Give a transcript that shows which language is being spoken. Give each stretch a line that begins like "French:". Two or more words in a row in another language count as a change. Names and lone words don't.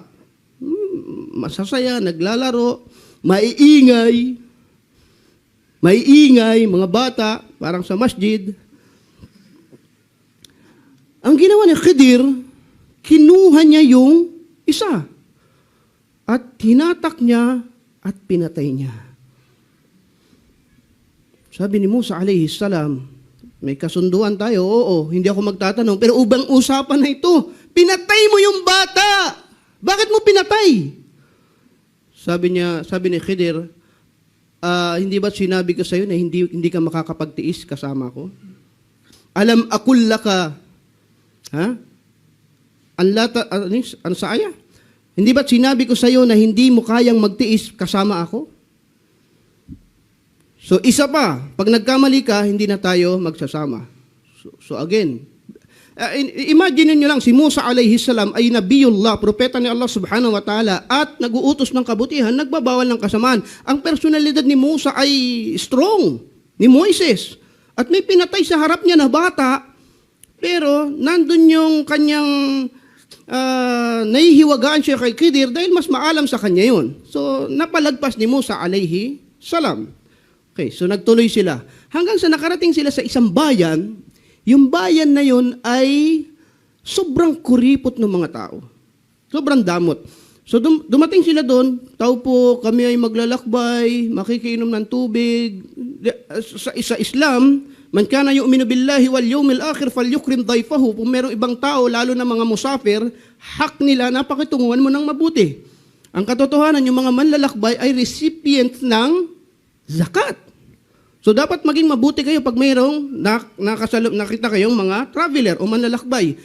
Filipino: Masasaya, naglalaro, maiingay, mga bata, parang sa masjid. Ang ginawa ni Khidir, kinuha niya yung isa at hinatak niya at pinatay niya. Sabi ni Musa
Arabic: عليه السلام,
Filipino: may kasunduan tayo, oo, hindi ako magtatanong, pero ubang usapan na ito, pinatay mo yung bata! Bakit mo pinatay? Sabi ni Khidir, hindi ba sinabi ko sa iyo na hindi ka makakapagtiis kasama ko?
Arabic: ألم أقل لك,
Filipino: ano sa aya? Hindi ba sinabi ko sa iyo na hindi mo kayang magtiis kasama ako? So, isa pa, pag nagkamali ka, hindi na tayo magsasama. So again, imagine nyo lang, si Musa
Arabic: عليه السلام
Filipino: ay nabiyullah, propeta ni Allah
Arabic: سبحانه وتعالى,
Filipino: at nag-uutos ng kabutihan, nagbabawal ng kasamaan. Ang personalidad ni Musa ay strong, ni Moises. At may pinatay sa harap niya na bata, pero nandun yung kanyang nahihiwagaan siya kay Khidir dahil mas maalam sa kanya yun. So, napalagpas ni Musa
Arabic: عليه السلام.
Filipino: Okay, so nagtuloy sila. Hanggang sa nakarating sila sa isang bayan, yung bayan na yun ay sobrang kuripot ng mga tao. Sobrang damot. So dumating sila doon, tao po, kami ay maglalakbay, makikiinom ng tubig.
Arabic: Sa Islam, من كان يؤمن بالله واليوم الآخر فليكرم ضيفه.
Filipino: Kung merong ibang tao, lalo na mga musafir, hak nila na pakitunguhan mo ng mabuti. Ang katotohanan, yung mga manlalakbay ay recipient ng zakat. So dapat maging mabuti kayo pag mayroong nakita kayong mga traveler o manlalakbay.